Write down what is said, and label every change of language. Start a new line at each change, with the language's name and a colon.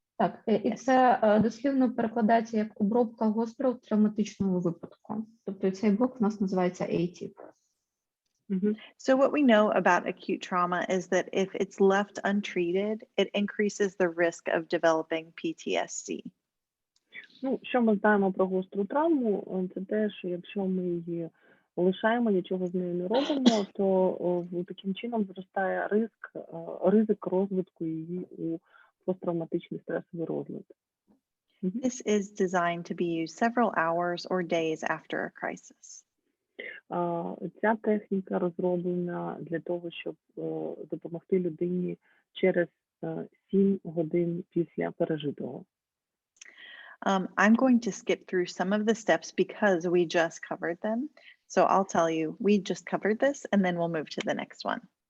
Ukrainian: Так, і це дослівно перекладається як обробка гострого травматичного випадку. Тобто цей блок у нас називається ATIP.
English: So what we know about acute trauma is that if it's left untreated, it increases the risk of developing PTSD.
Ukrainian: Що ми знаємо про гостру травму, це те, що якщо ми її лишаємо, нічого з нею не робимо, то таким чином зростає ризик розвитку її у посттравматичний стресовий розлад.
English: This is designed to be used several hours or days after a crisis.
Ukrainian: Ця техніка розроблена для того, щоб допомогти людині через 7 годин після пережитого.
English: I'm going to skip through some of the steps because we just covered them. So I'll tell you, we just covered this and then we'll move to the next one.